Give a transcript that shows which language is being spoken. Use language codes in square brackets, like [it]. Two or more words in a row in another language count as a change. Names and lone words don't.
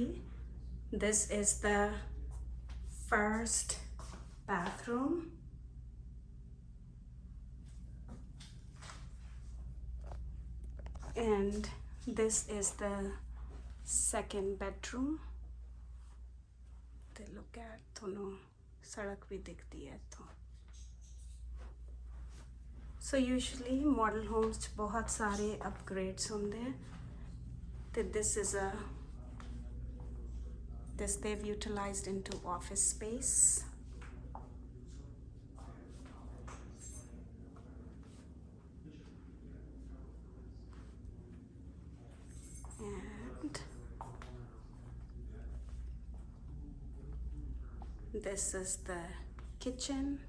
[en] This is the first bathroom. And this is the second bedroom. [pa] ਤੇ [en] look at [pa] ਤੁਹਾਨੂੰ ਸੜਕ ਵੀ ਦਿਖਦੀ ਹੈ ਇੱਥੋਂ. [en] So usually model homes [pa] 'ਚ ਬਹੁਤ ਸਾਰੇ upgrades ਹੁੰਦੇ ਆ. [en] ਤੇ this they've utilized into office space. And this is the kitchen.